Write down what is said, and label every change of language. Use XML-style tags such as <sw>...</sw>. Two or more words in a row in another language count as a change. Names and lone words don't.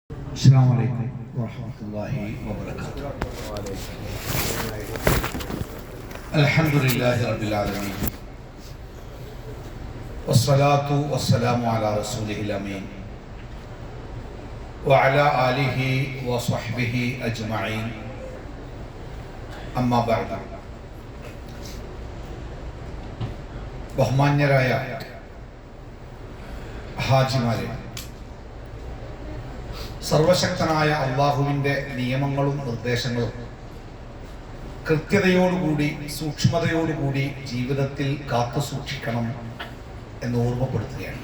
<ar>السلام عليكم ورحمة الله وبركاته. الحمد لله رب العالمين والصلاة والسلام على رسوله الأمين وعلى آله وصحبه أجمعين أما بعد.</ar> <ml>ബഹുമാന്യരായ ഹാജിമാരെ, സർവശക്തനായ അള്ളാഹുവിൻ്റെ നിയമങ്ങളും നിർദ്ദേശങ്ങളും കൃത്യതയോടുകൂടി സൂക്ഷ്മതയോടുകൂടി ജീവിതത്തിൽ കാത്തു സൂക്ഷിക്കണം എന്ന് ഓർമ്മപ്പെടുത്തുകയാണ്.</ml>